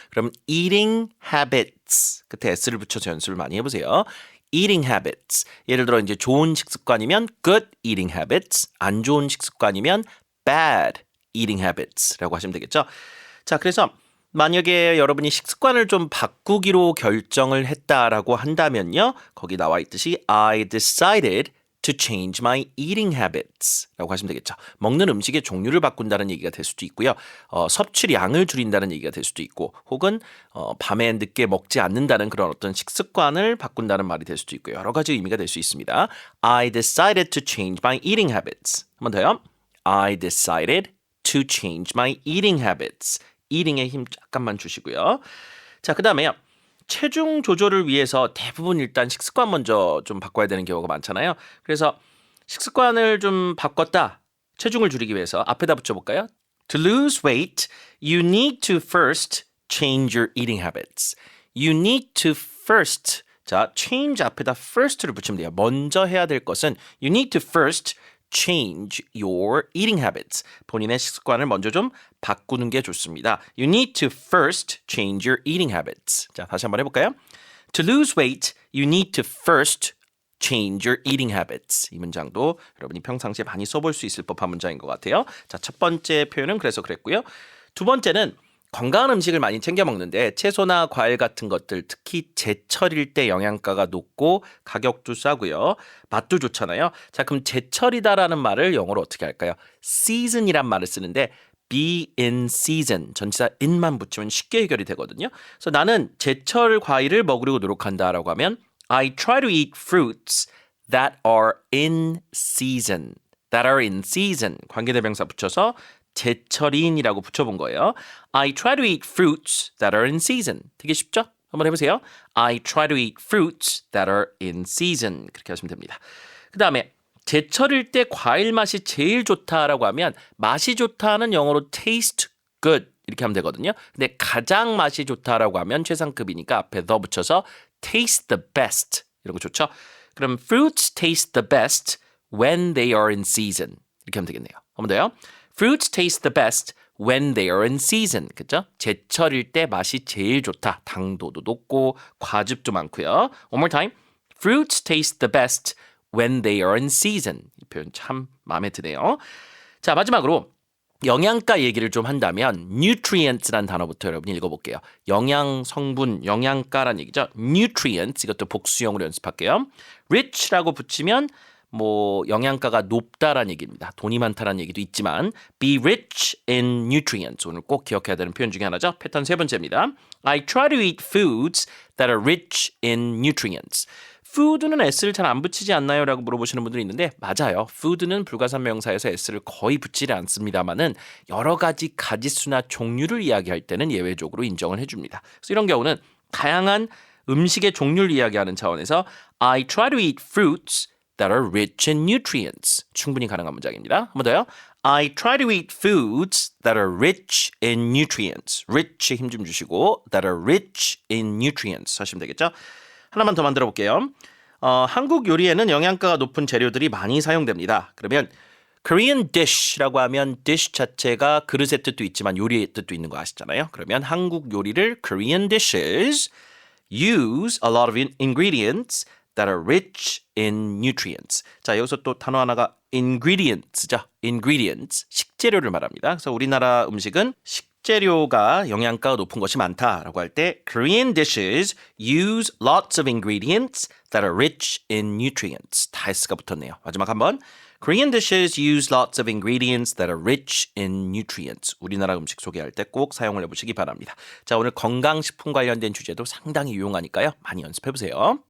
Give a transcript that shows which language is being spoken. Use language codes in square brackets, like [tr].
[ko] 그럼 [en] eating habits, [ko] 끝에 s를 붙여서 연습을 많이 해보세요. eating habits. 예를 들어 이제 좋은 식습관이면 [en] good eating habits, [ko] 안 좋은 식습관이면 [en] bad eating habits [ko] 라고 하시면 되겠죠. 자, 그래서 만약에 여러분이 식습관을 좀 바꾸기로 결정을 했다라고 한다면요. 거기 나와 있듯이 [en] I decided to change my eating habits [ko] 라고 하시면 되겠죠. 먹는 음식의 종류를 바꾼다는 얘기가 될 수도 있고요. 섭취량을 줄인다는 얘기가 될 수도 있고 혹은 밤에 늦게 먹지 않는다는 그런 어떤 식습관을 바꾼다는 말이 될 수도 있고요. 여러 가지 의미가 될 수 있습니다. [en] I decided to change my eating habits. [ko] 한 번 더요. [en] I decided to change my eating habits. [ko] eating에 힘 잠깐만 주시고요. 자, 그 다음에요. 체중 조절을 위해서 대부분 일단 식습관 먼저 좀 바꿔야 되는 경우가 많잖아요. 그래서 식습관을 좀 바꿨다. 체중을 줄이기 위해서 앞에다 붙여볼까요? [en] To lose weight, you need to first change your eating habits. You need to first. [ko] 자, change 앞에다 first를 붙이면 돼요. 먼저 해야 될 것은 [en] you need to first change your eating habits. [ko] 본인의 식습관을 먼저 좀 바꾸는 게 좋습니다. [en] You need to first change your eating habits. [ko] 자, 다시 한번 해볼까요? [en] To lose weight, you need to first change your eating habits. [ko] 이 문장도 여러분이 평상시에 많이 써볼 수 있을 법한 문장인 것 같아요. 자, 첫 번째 표현은 그래서 그랬고요. 두 번째는 건강한 음식을 많이 챙겨 먹는데 채소나 과일 같은 것들 특히 제철일 때 영양가가 높고 가격도 싸고요. 맛도 좋잖아요. 자, 그럼 제철이다라는 말을 영어로 어떻게 할까요? season이란 말을 쓰는데 [en] be in season, [ko] 전치사 in만 붙이면 쉽게 해결이 되거든요. 그래서 나는 제철 과일을 먹으려고 노력한다라고 하면 [en] I try to eat fruits that are in season. That are in season. [ko] 관계대명사 붙여서 제철인이라고 붙여본 거예요. [en] I try to eat fruits that are in season. [ko] 되게 쉽죠? 한번 해보세요. [en] I try to eat fruits that are in season. [ko] 그렇게 하시면 됩니다. 그 다음에 제철일 때 과일 맛이 제일 좋다라고 하면 맛이 좋다는 영어로 [en] taste good [ko] 이렇게 하면 되거든요. 근데 가장 맛이 좋다라고 하면 최상급이니까 앞에 더 붙여서 [en] taste the best [ko] 이런 거 좋죠? 그럼 [en] fruits taste the best when they are in season [ko] 이렇게 하면 되겠네요. 한 번 더요. [en] Fruits taste the best when they are in season. [ko] 그죠? 제철일 때 맛이 제일 좋다. 당도도 높고 과즙도 많고요. [en] One more time. Fruits taste the best when they are in season. [ko] 이 표현 참 마음에 드네요. 자, 마지막으로 영양가 얘기를 좀 한다면 nutrients라는 단어부터 여러분이 읽어볼게요. 영양 성분, 영양가란 얘기죠. nutrients, 이것도 복수형으로 연습할게요. rich라고 붙이면 뭐 영양가가 높다라는 얘기입니다. 돈이 많다라는 얘기도 있지만 [en] be rich in nutrients. [ko] 오늘 꼭 기억해야 되는 표현 중에 하나죠. 패턴 세 번째입니다. [en] I try to eat foods that are rich in nutrients. [ko] food는 s를 잘 안 붙이지 않나요? 라고 물어보시는 분들이 있는데 맞아요. food는 불가산명사에서 s를 거의 붙이지 않습니다만은 여러 가지 가짓수나 종류를 이야기할 때는 예외적으로 인정을 해줍니다. 그래서 이런 경우는 다양한 음식의 종류를 이야기하는 차원에서 [en] I try to eat fruits that are rich in nutrients. [ko] 충분히 가능한 문장입니다. 한 번 더요. [en] I try to eat foods that are rich in nutrients. [ko] rich에 힘 좀 주시고 [en] that are rich in nutrients [ko] 하시면 되겠죠. 하나만 더 만들어 볼게요. 한국 요리에는 영양가가 높은 재료들이 많이 사용됩니다. 그러면 Korean dish라고 하면 dish 자체가 그릇의 뜻도 있지만 요리의 뜻도 있는 거 아시잖아요. 그러면 한국 요리를 [en] Korean dishes use a lot of ingredients that are rich in nutrients. [ko] 자, 여기서 또 단어 하나가 ingredients죠. ingredients, 식재료를 말합니다. 그래서 우리나라 음식은 식재료가 영양가가 높은 것이 많다라고 할 때 [en] Korean dishes use lots of ingredients that are rich in nutrients. [ko] 다 S가 붙었네요. 마지막 한번. [en] Korean dishes use lots of ingredients that are rich in nutrients. [ko] 우리나라 음식 소개할 때 꼭 사용을 해보시기 바랍니다. 자, 오늘 건강식품 관련된 주제도 상당히 유용하니까요. 많이 연습해보세요.